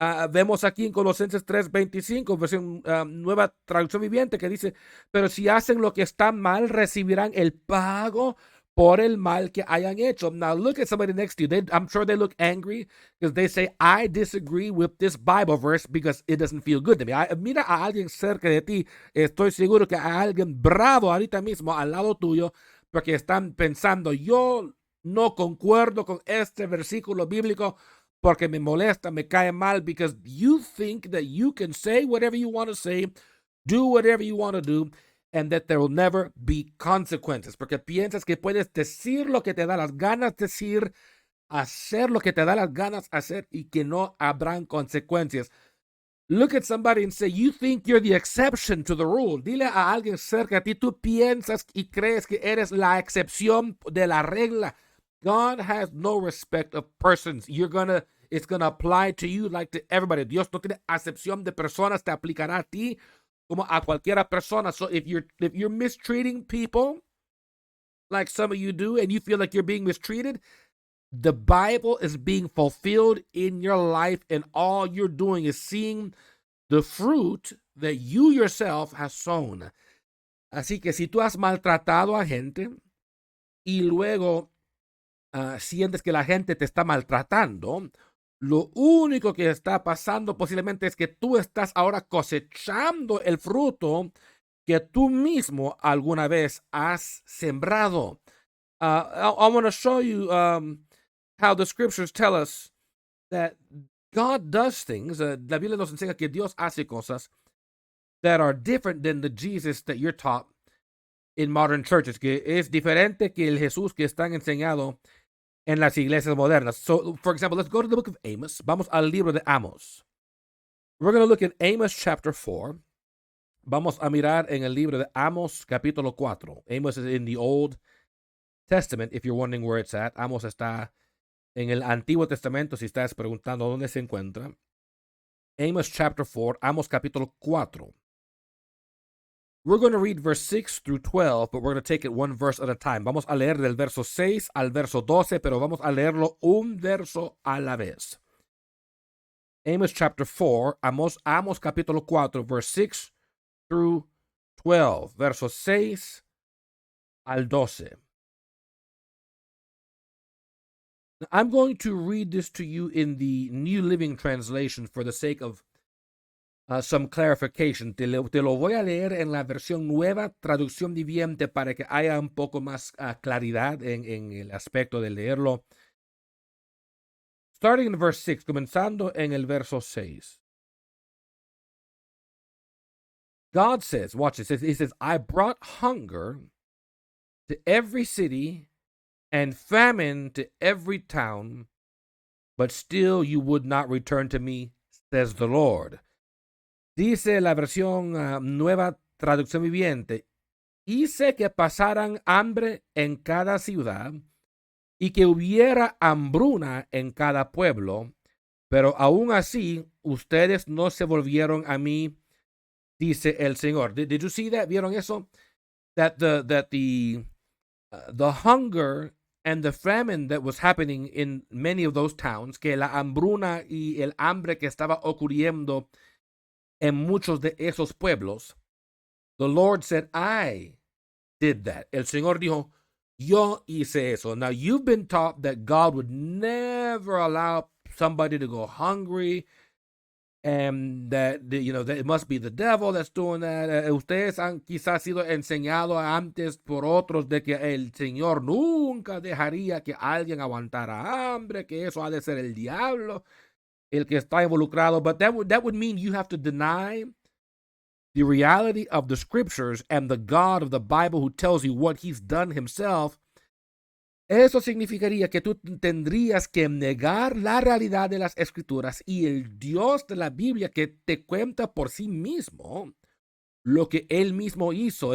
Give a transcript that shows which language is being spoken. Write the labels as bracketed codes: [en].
[es] Vemos aquí en Colosenses 3:25, versión nueva traducción viviente, que dice, pero si hacen lo que está mal, recibirán el pago por el mal que hayan hecho. [en] Now look at somebody next to you. I'm sure they look angry because they say, I disagree with this Bible verse because it doesn't feel good to me. [es] Mira a alguien cerca de ti. Estoy seguro que hay alguien bravo ahorita mismo al lado tuyo porque están pensando, yo no concuerdo con este versículo bíblico porque me molesta, me cae mal, [en] because you think that you can say whatever you want to say, do whatever you want to do, and that there will never be consequences, [es] porque piensas que puedes decir lo que te da las ganas decir, hacer lo que te da las ganas hacer, y que no habrán consecuencias. [en] Look at somebody and say, you think you're the exception to the rule. [es] Dile a alguien cerca a ti, tú piensas y crees que eres la excepción de la regla. [en] God has no respect of persons. It's gonna apply to you like to everybody. [es] Dios no tiene acepción de personas, te aplicará a ti como a cualquiera persona. [en] So if you're mistreating people, like some of you do, and you feel like you're being mistreated, the Bible is being fulfilled in your life, and all you're doing is seeing the fruit that you yourself has sown. [es] Así que si tú has maltratado a gente y luego sientes que la gente te está maltratando, lo único que está pasando posiblemente es que tú estás ahora cosechando el fruto que tú mismo alguna vez has sembrado. [en] I want to show you how the scriptures tell us that God does things. [es] La Biblia nos enseña que Dios hace cosas [en] that are different than the Jesus that you're taught in modern churches, [es] que es diferente que el Jesús que están enseñado en las iglesias modernas. [en] So, for example, let's go to the book of Amos. [es] Vamos al libro de Amos. [en] We're going to look at Amos chapter 4. [es] Vamos a mirar en el libro de Amos capítulo 4. [en] Amos is in the Old Testament, if you're wondering where it's at. [es] Amos está en el Antiguo Testamento, si estás preguntando dónde se encuentra. [en] Amos chapter 4, [es] Amos capítulo 4. [en] We're going to read verse 6 through 12, but we're going to take it one verse at a time. [es] Vamos a leer del verso 6 al verso 12, pero vamos a leerlo un verso a la vez. [en] Amos chapter 4, [es] Amos capítulo 4, [en] verse 6 through 12, [es] verso 6 al 12. [en] I'm going to read this to you in the New Living Translation for the sake of some clarification. [es] Te lo voy a leer en la versión nueva, traducción viviente, para que haya un poco más claridad en el aspecto de leerlo. [en] Starting in verse 6, [es] comenzando en el verso 6. [en] God says, watch this, he says, I brought hunger to every city and famine to every town, but still you would not return to me, says the Lord. [es] Dice la versión nueva traducción viviente, hice que pasaran hambre en cada ciudad y que hubiera hambruna en cada pueblo, pero aún así ustedes no se volvieron a mí, dice el Señor. [en] Did you see that? [es] ¿Vieron eso? [en] That the hunger and the famine that was happening in many of those towns, [es] que la hambruna y el hambre que estaba ocurriendo en muchos de esos pueblos, [en] the Lord said, I did that. [es] El Señor dijo, yo hice eso. [en] Now, you've been taught that God would never allow somebody to go hungry, and that, that it must be the devil that's doing that. [es] Ustedes han quizás sido enseñados antes por otros de que el Señor nunca dejaría que alguien aguantara hambre, que eso ha de ser el diablo el que está involucrado. [en] But that would mean you have to deny the reality of the scriptures and the God of the Bible who tells you what he's done himself. [es] Eso significaría que tú tendrías que negar la realidad de las escrituras y el Dios de la Biblia que te cuenta por sí mismo lo que él mismo hizo.